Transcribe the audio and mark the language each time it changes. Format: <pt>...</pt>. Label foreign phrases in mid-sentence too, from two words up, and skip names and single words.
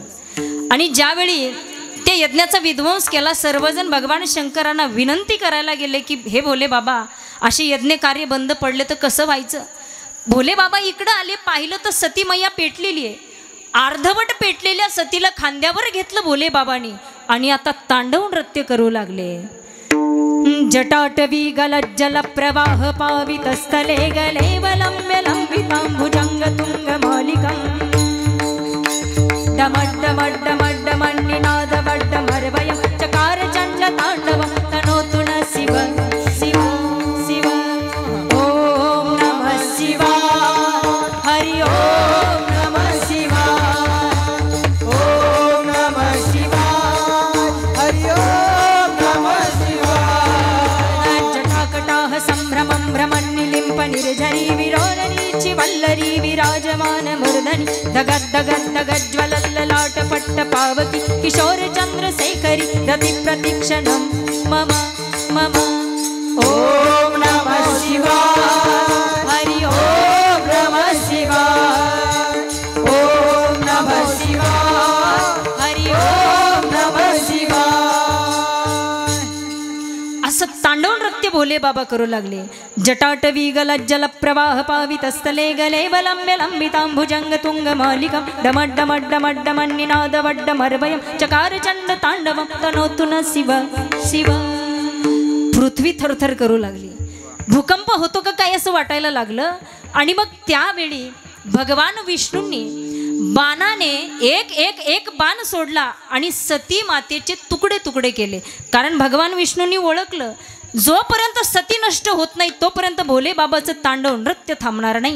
<mr>आणि ज्यावेळी त्या यज्ञाचा विध्वंस केला, सर्वजण भगवान शंकरांना विनंती करायला गेले की हे भोले बाबा, असे यज्ञ कार्य बंद पडले तर कसं व्हायचं. भोले बाबा इकडं आले, पाहिलं तर सती मैया पेटलेली आहे. अर्धवट पेटलेल्या सतीला खांद्यावर घेतलं भोले बाबांनी आणि आता तांडव नृत्य करू लागले.</mr> <sa>जटाटवी गलज्जल प्रवाह पावित स्थले गले वलंब्य लंबितांभुजंग तुंग मालिकं डमड्डमड्डमड्डमन्निनाद वड्डमर्वयं चकार चंड तांडवं तनोतु न शिव शिव शिव. ओम नमः शिवाय, हरि ओम नमः शिवाय, ओम नमः शिवाय, हरि ओम नमः शिवाय. जटाकटाह संभ्रमं भ्रमन्निलिम्प निर्झरी विरोरणीचि वल्लरी विराजमान मूर्धनि धगद् धगद् धगज्ज्वलल्ललाट पट्ट पावकी किशोर चंद्रशेखरी रति प्रतीक्षणं मम मम. ओम नमः शिवाय, हरि ओम नमः शिवाय, ओम नमः शिवाय, हरि ओम नमः शिवाय.</sa> <mr>असं तांडव नृत्य भोले बाबा करू लागले.</mr> <sa>जटाटवी गलज्जल प्रवाह पावित स्थले गले वलंब्य लंबितांभुजंग तुंग मालिकं डमड्डमड्डमड्डमन्निनाद वड्डमर्वयं चकार चंड तांडवं तनोतु न शिव शिव.</sa> <mr>पृथ्वी थरथर करू लागली. भूकंप होतो का काय असं वाटायला लागलं. आणि मग त्यावेळी भगवान विष्णूंनी बाणाने एक एक एक बाण सोडला आणि सती मातेचे तुकडे तुकडे केले. कारण भगवान विष्णूंनी ओळखलं, जोपर्यंत सती नष्ट होत नाही तोपर्यंत भोले बाबाचं तांडव नृत्य थांबणार नाही.</mr>